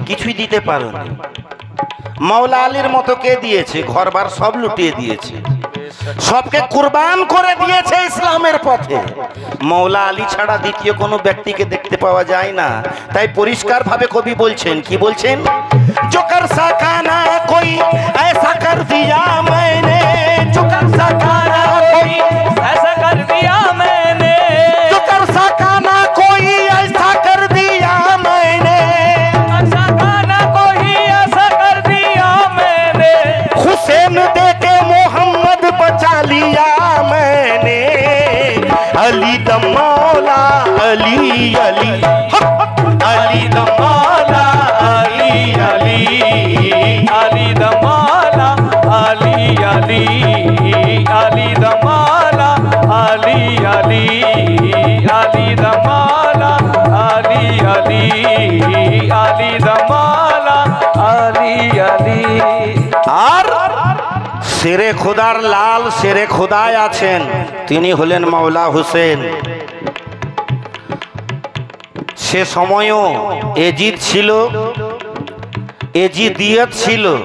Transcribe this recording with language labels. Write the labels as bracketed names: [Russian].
[Bangla] কিছুই দিতে পারোনি। মাওলা আলীর মতো কে দিয়েছে? ঘরবার সব লুটিয়ে দিয়েছে, সবকে কুরবান করে দিয়েছে ইসলামের পথে। মাওলা আলী ছাড়া দ্বিতীয় কোনো ব্যক্তিকে দেখতে পাওয়া যায় না। তাই পরিষ্কার ভাবে কবি বলছেন, কি বলছেন? [Hindi] जो कर सका ना कोई ऐसा कर दिया मैंने, जो कर सका ना कोई ऐसा कर दिया मैंने, जो कर सका ना कोई ऐसा कर दिया मैंने, ऐसा गाना कोई ऐसा कर दिया मैंने, हुसैन दे के मोहम्मद बचा लिया मैंने, अली द मौला अली अली अली द मौला अली अली अली दमाला अली अली अली दमाला अली अली अली दमाला अली अली अली दमाला अली अली। [Bangla] আর শেরে খোদার লাল শেরে খোদায় আছেন, তিনি হলেন মাওলা হুসেন। সে সময়ও এজিদ ছিল, এজিদিয়ত ছিল।